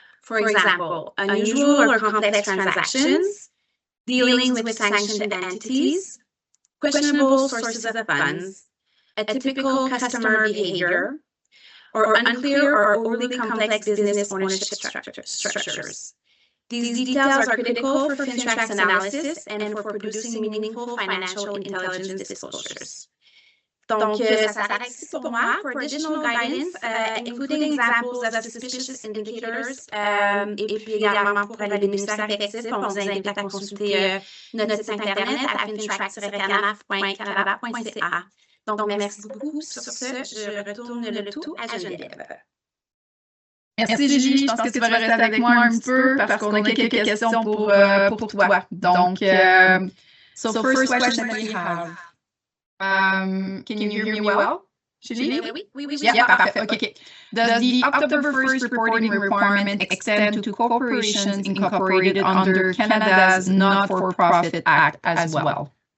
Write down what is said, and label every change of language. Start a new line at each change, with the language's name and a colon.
English: For example, unusual or complex transactions, dealings with sanctioned entities, questionable sources of funds, atypical customer behavior, or unclear or overly complex business ownership structures. These details are critical for FINTRAC's analysis and for producing meaningful financial intelligence disclosures.
French: Donc, ça s'arrête ici pour moi.
English: For additional guidance, including examples of suspicious indicators,
French: et puis également pour les bénéficiaires effectifs, on vous invite à consulter notre site internet à fintrac-canaf.canada.ca. Donc, merci beaucoup. Sur ce, je retourne le tout à Geneviève. Merci Julie, je pense que tu vas rester avec moi un petit peu parce qu'on a quelques questions pour toi.
English: Donc, so first question that we have. Can you hear me well, Julie?
French: Oui.
English: Yeah, parfait. Okay. Does the October 1st reporting requirement extend to corporations incorporated under Canada's Not-for-Profit Act as well?